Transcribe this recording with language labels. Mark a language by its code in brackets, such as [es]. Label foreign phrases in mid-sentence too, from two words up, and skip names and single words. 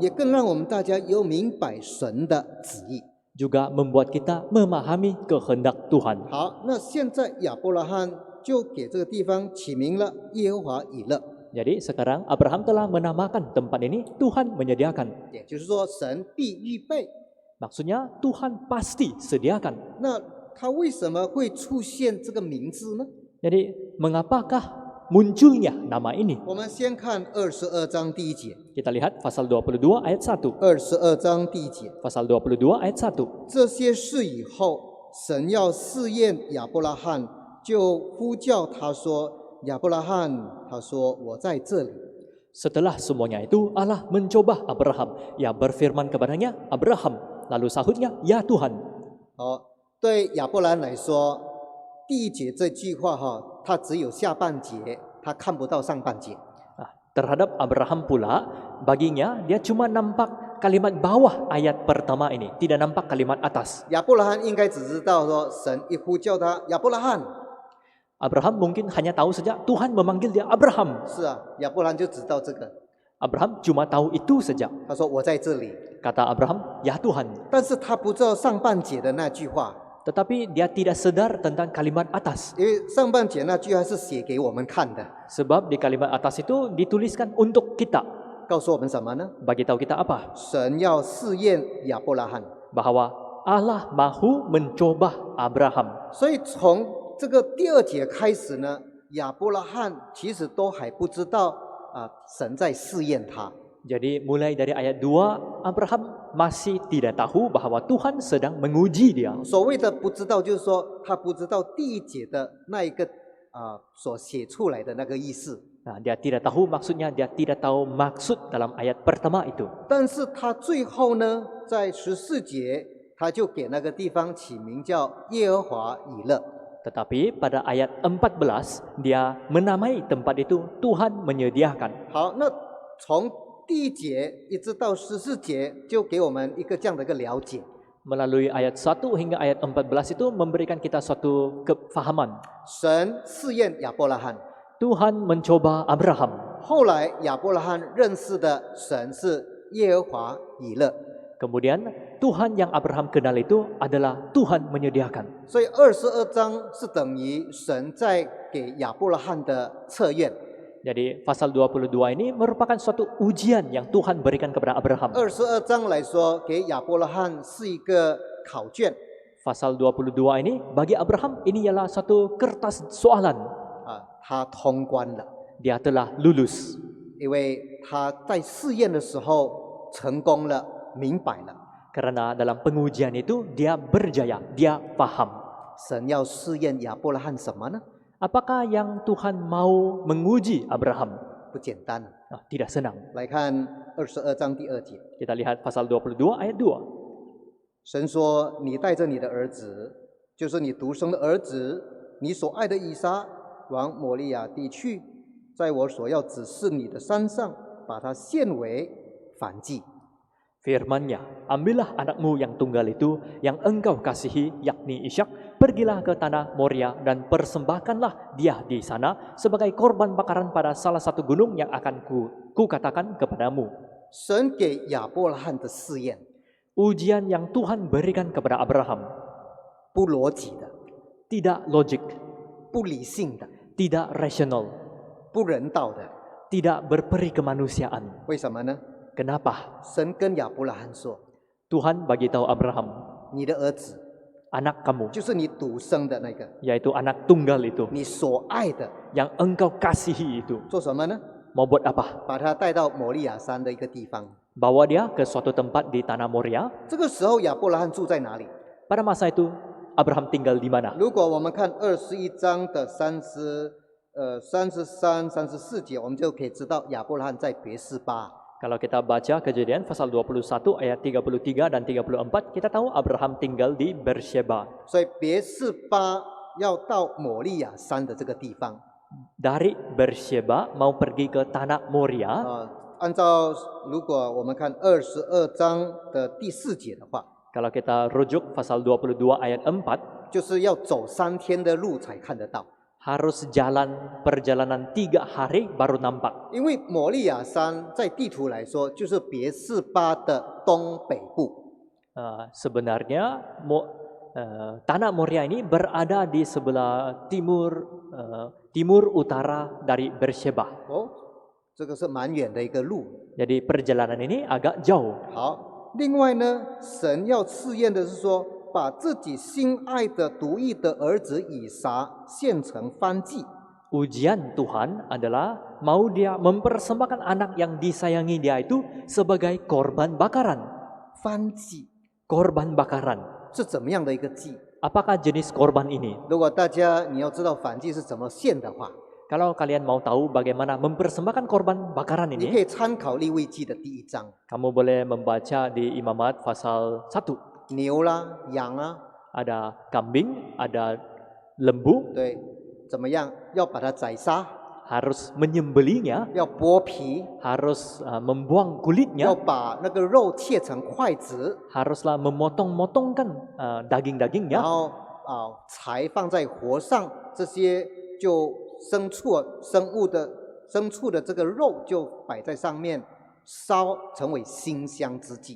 [zh] 也更让我们大家有明白神的旨意。 [ms] Juga membuat kita memahami kehendak Tuhan. [zh] 好，那现在亚伯拉罕就给这个地方起名了耶和华以勒， [ms] Jadi sekarang Abraham telah menamakan tempat ini Tuhan menyediakan. [zh] 也就是说神必预备。 [ms] Maksudnya Tuhan pasti sediakan. [zh] 那他为什么会出现这个名字呢？ [ms] Jadi mengapakah munculnya nama ini? [zh] 我们先看22章第1节。 [ms] Kita lihat pasal 22 ayat 1. [zh] 22 章第1节， [ms] Pasal 22 ayat 1. [zh] 这些事以后，神要试验亚伯拉罕，就呼叫他说：“亚伯拉罕。” 他说：“我在这里。” [ms] Setelah semuanya itu Allah mencoba Abraham. Ia berfirman kepadanya, Abraham. Lalu sahutnya, ya Tuhan. [zh] 好，对亚伯兰来说，第1节这句话他只有下半节，他看不到上半节。 [ms] Nah, terhadap Abraham pula, baginya dia cuma nampak kalimat bawah ayat pertama ini, tidak nampak kalimat atas. [zh] 亚伯拉罕应该只知道说，神一呼叫他亚伯拉罕。 [ms] Abraham mungkin hanya tahu saja Tuhan memanggil dia Abraham. [zh] 是啊，亚伯兰就知道这个。 [ms] Abraham cuma tahu itu saja. [zh] 他说：“我在这里。” [ms] Kata Abraham, ya Tuhan. [zh] 但是他不知道上半节的那句话， [ms] Tetapi dia tidak sedar tentang kalimat atas. [zh] 因为上半节那句话是写给我们看的， [ms] Sebab di kalimat atas itu dituliskan untuk kita. [zh] 告诉我们什么呢？ [ms] Bagi tahu kita apa? [zh] 神要试验亚伯拉罕。 [ms] Bahwa Allah mahu mencoba Abraham. [zh] 所以从这个第2节开始呢，亚伯拉罕其实都还不知道神在试验他。 [ms] Jadi mulai dari ayat 2, Abraham masih tidak tahu bahwa Tuhan sedang menguji dia. [zh] 所谓的不知道，就是说他不知道第1节的那一个所写出来的那个意思。 [ms] Nah, dia tidak tahu maksudnya, dia tidak tahu maksud dalam ayat pertama itu. [zh] 但是他最后呢，在14节，他就给那个地方起名叫耶和华以勒。 [ms] Tetapi pada ayat 14, dia menamai tempat itu Tuhan menyediakan. [zh] 好，那从第1节一直到14节，就给我们一个这样的一个了解。 [ms] Melalui ayat 1 hingga ayat 14 itu memberikan kita suatu kefahaman. [zh] 神试验亚伯拉罕， [ms] Tuhan mencoba Abraham. [zh] 后来亚伯拉罕认识的神是耶和华以勒， [ms] Kemudian Tuhan yang Abraham kenal itu adalah Tuhan menyediakan. [zh] 所以22章是等于神在给亚伯拉罕的测验。 [ms] Jadi pasal 22 ini merupakan suatu ujian yang Tuhan berikan kepada Abraham. [zh] 22 章来说，给亚伯拉罕是一个考卷 [ms] Pasal 22 ini bagi Abraham ini ialah satu kertas soalan. [zh] 他通关了， [ms] Dia telah lulus. [zh] 因为他在试验的时候成功了，明白了。 [ms] Karena dalam pengujian itu dia berjaya, dia paham. [zh] 神要试验亚伯拉罕什么呢？ [ms] Apakah yang Tuhan mau menguji Abraham? [zh] 不简单。 [ms] Tidak senang. [zh] 来看22章第2节， [ms] Kita lihat pasal 22 ayat 2. [zh] 神说：“你带着你的儿子，就是你独生的儿子，你所爱的以撒，往摩利亚地去，在我所要指示你的山上，把它献为燔祭。” [ms] Firman-Nya, ambillah anakmu yang tunggal itu, yang engkau kasihi, yakni Ishak, pergilah ke tanah Moria dan persembahkanlah dia di sana sebagai korban bakaran pada salah satu gunung yang akan ku katakan kepadamu. [zh] 神给亚伯拉罕的试验， [ms] Ujian yang Tuhan berikan kepada Abraham [zh] 不逻辑的， [ms] tidak logik, [zh] 不理性的， [ms] tidak rasional, [zh] 不人道的。 [ms] tidak berperi kemanusiaan. [zh] 为什么呢？ [ms] Kenapa? [zh] 神跟亚伯拉罕说 [ms] Tuhan bagi tahu Abraham,：“ [zh] 你的儿子 [ms] anak kamu, [zh] 就是你独生的那个， [ms] yaitu anak tunggal itu, [zh] 你所爱的， [ms] yang engkau kasihi itu. [zh] 做什么呢？ [ms] Mau buat apa? [zh] 把他带到摩利亚山的一个地方。 [ms] Bawa dia ke suatu tempat di tanah Moria. [zh] 这个时候，亚伯拉罕住在哪里？ [ms] Pada masa itu, Abraham tinggal di mana? [zh] 如果我们看21章的33、34节，我们就可以知道亚伯拉罕在别是巴。 [ms] Kalau kita baca Kejadian pasal 21 ayat 33 dan 34, kita tahu Abraham tinggal di Beersheba. [zh] 所以别是巴要到摩利亚山的这个地方 [ms] dari Beersheba mau pergi ke tanah Moria. [zh] 按照如果我们看22章的第4节的话， [ms] Kalau kita rujuk pasal 22 ayat 4, [zh] 就是要走3天的路才看得到。 [ms] harus jalan perjalanan 3 hari baru nampak. [zh] 因为摩利亚山在地图来说，就是别是巴的东北部。 [ms] Sebenarnya tanah Moria ini berada di sebelah timur utara dari Beersheba. [zh] 这个是蛮远的一个路。 [ms] Jadi perjalanan ini agak jauh. [zh] 好，另外呢，神要试验的是说，把自己心爱的独一的儿子以撒献成燔祭。 [ms] Ujian Tuhan adalah mau dia mempersembahkan anak yang disayangi dia itu sebagai korban bakaran. [zh] 燔祭 [ms] Korban bakaran. [zh] 是怎么样的一个祭？ [ms] Apakah jenis korban ini? [zh] 如果大家你要知道燔祭是怎么献的话， [ms] Kalau kalian mau tahu bagaimana mempersembahkan korban bakaran [zh] 你可 [ms] ini, [zh] 以参考利未记的第1章， [ms] kamu boleh membaca di Imamat pasal 1. [zh] 牛啦、羊啊， [ms] Ada kambing, ada lembu, [zh] 对，怎么样？要把它宰杀， [ms] harus menyembelinya, [zh] 要剥皮， [ms] harus membuang kulitnya, [zh] 要把那个肉切成筷子， [ms] haruslah memotong-motongkan [zh] 然 [ms] daging-dagingnya, [zh] 后柴放在火上，这些就牲畜的这个肉就摆在上面烧，成为馨香之祭。